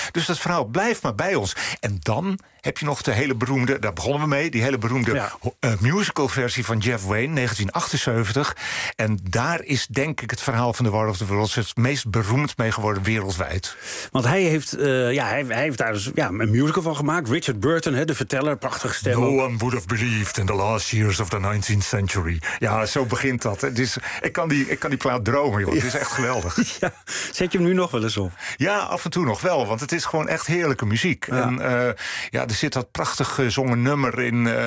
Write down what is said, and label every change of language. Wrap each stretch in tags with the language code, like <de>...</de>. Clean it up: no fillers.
<nl>Dus dat verhaal blijft maar bij ons. En dan... heb je nog de hele beroemde, daar begonnen we mee... die hele beroemde musicalversie van Jeff Wayne, 1978. En daar is, denk ik, het verhaal van The War of the Worlds... het meest beroemd mee geworden wereldwijd. Want hij heeft, hij heeft daar een musical van gemaakt. Richard Burton, hè, de verteller, prachtig stem.</nl> <en>No one would have believed in the last years of the 19th century.</en> <nl>Ja, zo begint dat. Het is, ik kan die plaat dromen, joh. Ja. Het is echt geweldig. Ja. Zet je hem nu nog wel eens op? Ja, af en toe nog wel, want het is gewoon echt heerlijke muziek. Ja. En, ja, er zit dat prachtig gezongen nummer in...</nl>